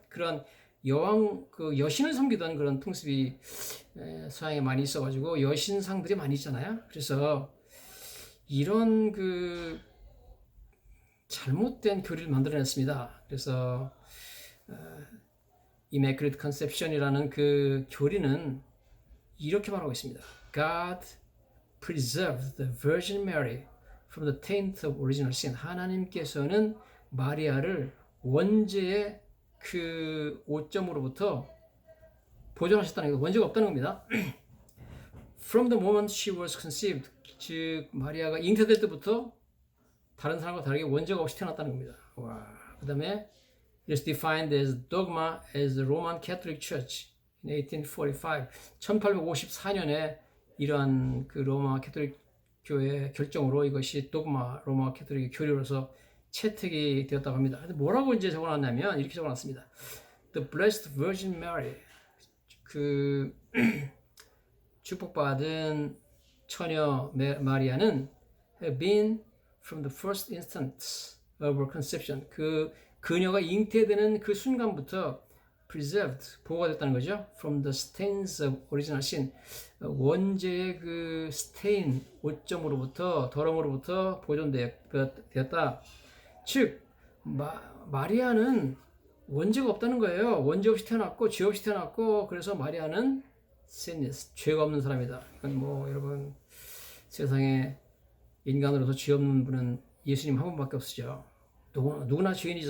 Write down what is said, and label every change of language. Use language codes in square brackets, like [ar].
[ko] 그런 여왕, 그 여신을 섬기던 그런 풍습이 서양에 많이 있어가지고 여신상들이 많이 있잖아요. 그래서 이런 그 잘못된 교리를 만들어냈습니다. 그래서 Immaculate Conception이라는 그 교리는 이렇게 말하고 있습니다. [en] God preserved the Virgin Mary from the taint of original sin. [ko] 하나님께서는 마리아를 원죄의 그 오점으로부터 보존하셨다는 거, 원죄가 없다는 겁니다. [en] From the moment she was conceived, [ko] 즉 마리아가 잉태될 때부터 다른 사람과 다르게 원죄가 없이 태어났다는 겁니다. 와, 그다음에 [en] it is defined as dogma as the Roman Catholic Church in 1845. [ko] 1854년에 이러한 그 로마 캐톨릭 교회 결정으로 이것이 도그마, 로마 캐톨릭 교리로서 채택이 되었다고 합니다. 근데 뭐라고 이제 적어놨냐면 이렇게 적어놨습니다. [en] The Blessed Virgin Mary, [ko] 그 축복받은 처녀 마리아는 [en] have been from the first instant of her conception, [ko] 그 그녀가 잉태되는 그 순간부터 [en] preserved, [ko] 보호가 됐다는 거죠. [en] From the stains of original sin, [ko] 원죄의 그 stain, 오점으로부터, 더러움으로부터 보존되었다. 즉 마리아는 원죄가 없다는 거예요. 원죄 없이 태어났고 죄 없이 태어났고, 그래서 마리아는 sinless, 죄가 없는 사람이다. 이건 뭐 여러분, 세상에 인간으로서 죄 없는 분은 예수님 한 분밖에 없으죠. 누구나 죄인이죠.